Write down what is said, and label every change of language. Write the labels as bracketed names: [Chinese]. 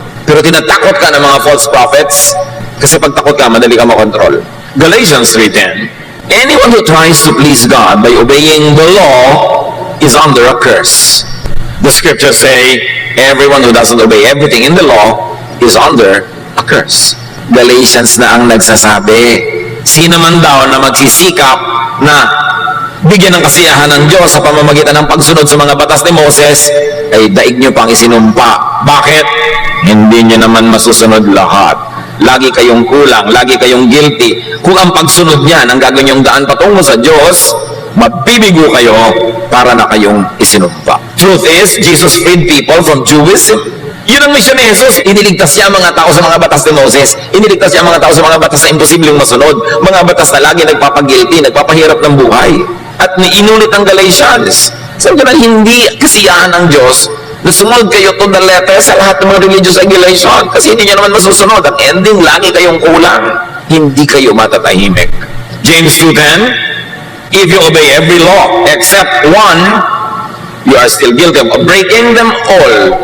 [Filipino] Pero tinatakot ka ng mga false prophets, kasi pag takot ka, madali ka makontrol. [English] Galatians 3:10, anyone who tries to please God by obeying the law is under a curse. The scriptures say, everyone who doesn't obey everything in the law is under a curse. [Filipino] Galatians na ang nagsasabi, sino man daw na magsisikap na bigyan ng kasiyahan ng Diyos sa pamamagitan ng pagsunod sa mga batas ni Moses, ay daig nyo pang isinumpa. Bakit? Hindi nyo naman masusunod lahat. Lagi kayong kulang, lagi kayong guilty. Kung ang pagsunod niyan, ang gagawin yung daan patungo sa Diyos, mabibigo kayo para na kayong isinumpa. [English] Truth is, Jesus freed people from Judaism. [Filipino] Yun ang mission ni Jesus. Iniligtas niya ang mga tao sa mga batas ni Moses. Iniligtas niya ang mga tao sa mga batas na imposibleng masunod. Mga batas na lagi nagpapagilty, nagpapahirap ng buhay. At inulit ang Galatians. Sabi ko na hindi kasiyahan ng Diyos na sumunod kayo [English] to the letter [Filipino] sa lahat ng mga religious regulation. Kasi hindi niya naman masusunod. Ang ending, lagi kayong kulang. Hindi kayo matatahimik. [English] James 2:10, if you obey every law except one, you are still guilty of breaking them all.